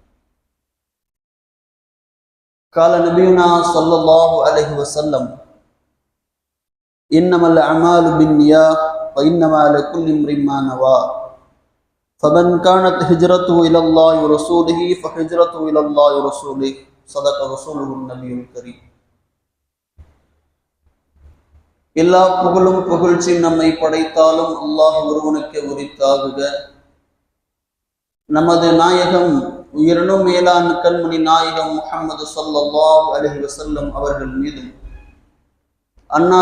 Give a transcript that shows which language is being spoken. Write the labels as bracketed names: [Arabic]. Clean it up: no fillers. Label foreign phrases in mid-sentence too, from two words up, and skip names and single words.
[Arabic] قال نبينا صلى الله عليه وسلم: إنما الأعمال بالنيات وإنما لكل امرئ ما نوى فمن كانت هجرته إلى الله ورسوله فهجرته إلى الله ورسوله. صدق رسوله النبي الكريم. [Tamil] எல்லா புகழும் புகழ்ச்சி நம்மை படைத்தாலும் அல்லாஹ் ஒருவனுக்கு உரித்தாகுக. நமது நாயகம் உயிரினும் மேலான கண்மணி நாயகம் முஹம்மது [Arabic] صلى الله عليه وسلم [Tamil] அவர்கள் மீதும், அன்னார்